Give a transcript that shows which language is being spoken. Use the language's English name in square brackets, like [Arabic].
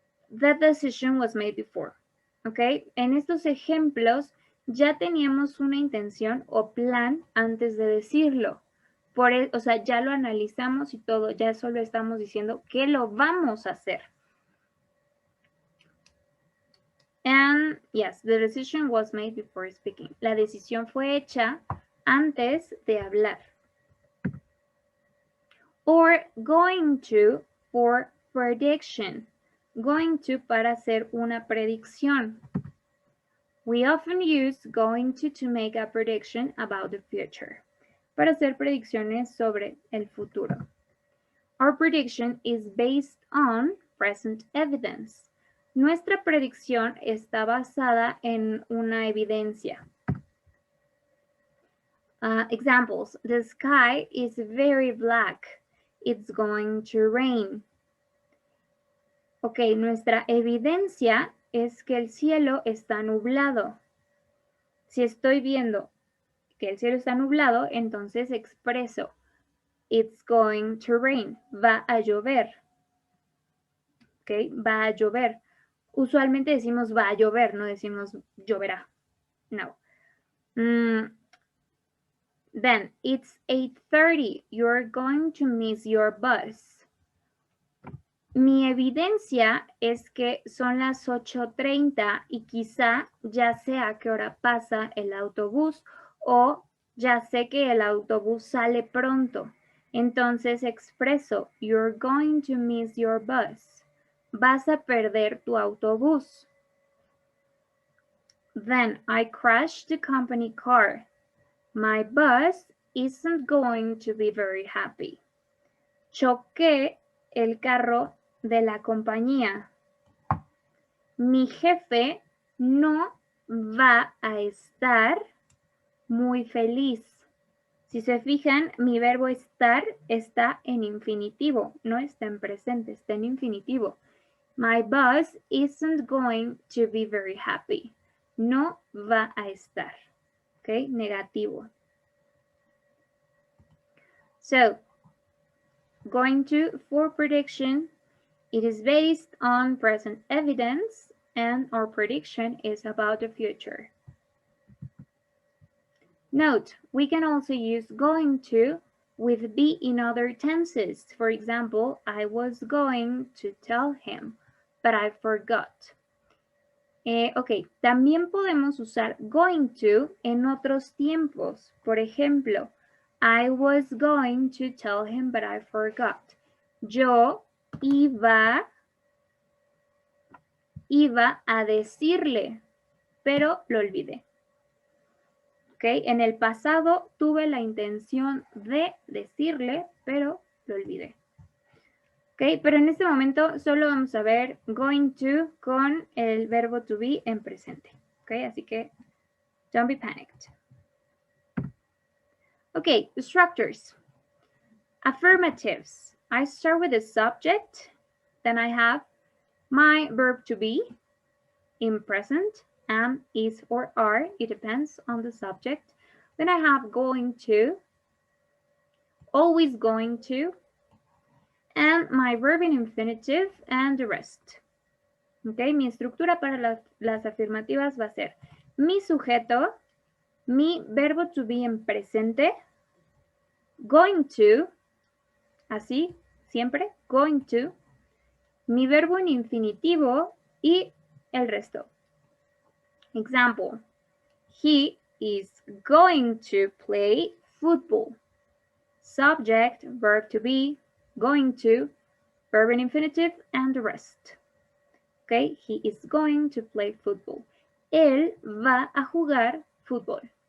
[English] The decision was made before. [Spanish] Okay, en estos ejemplos ya teníamos una intención o plan antes de decirlo. O sea, ya lo analizamos y todo, ya solo estamos diciendo que lo vamos a hacer. [English] And yes, the decision was made before speaking. [Spanish] La decisión fue hecha antes de hablar. [English] Or going to for prediction. [Spanish] Going to para hacer una predicción. [English] We often use going to make a prediction about the future. [Spanish] Para hacer predicciones sobre el futuro. [English] Our prediction is based on present evidence. [Spanish] Nuestra predicción está basada en una evidencia. [English] Examples. The sky is very black. It's going to rain. [Spanish] Ok, nuestra evidencia es que el cielo está nublado. Si estoy viendo que el cielo está nublado, entonces expreso [English] it's going to rain. [Spanish] Va a llover. Ok, va a llover. Usualmente decimos va a llover, no decimos lloverá. No. [English] Then, it's 8:30. You're going to miss your bus. [Spanish] Mi evidencia es que son las 8:30 y quizá ya sé a qué hora pasa el autobús o ya sé que el autobús sale pronto. Entonces expreso, [English] you're going to miss your bus. [Spanish] Vas a perder tu autobús. [English] Then I crashed the company car. My bus isn't going to be very happy. [Spanish] Choqué el carro de la compañía. Mi jefe no va a estar muy feliz. Si se fijan, mi verbo estar está en infinitivo, no está en presente, está en infinitivo. [English] My boss isn't going to be very happy. [Spanish] No va a estar. ¿Ok? Negativo. [English] So, going to for prediction, it is based on present evidence and our prediction is about the future. Note, we can also use going to with be in other tenses. For example, I was going to tell him, but I forgot. [Spanish] Ok, también podemos usar going to en otros tiempos. Por ejemplo, [English] I was going to tell him, but I forgot. [Spanish] Yo iba a decirle, pero lo olvidé. Ok, en el pasado tuve la intención de decirle, pero lo olvidé. Ok, pero en este momento solo vamos a ver going to con el verbo to be en presente. Ok, así que [English] don't be panicked. Okay, structures. Affirmatives. I start with the subject, then I have my verb to be in present, am, is, or are. It depends on the subject. Then I have going to, always going to, and my verb in infinitive and the rest. [Spanish] Okay, mi estructura para las afirmativas va a ser mi sujeto, mi verbo to be en presente, going to, así, siempre, going to, mi verbo en infinitivo y el resto. [English] Example, he is going to play football. Subject, verb to be, going to, verb in infinitive, and the rest. Okay, he is going to play football. [Spanish] Él va a jugar fútbol.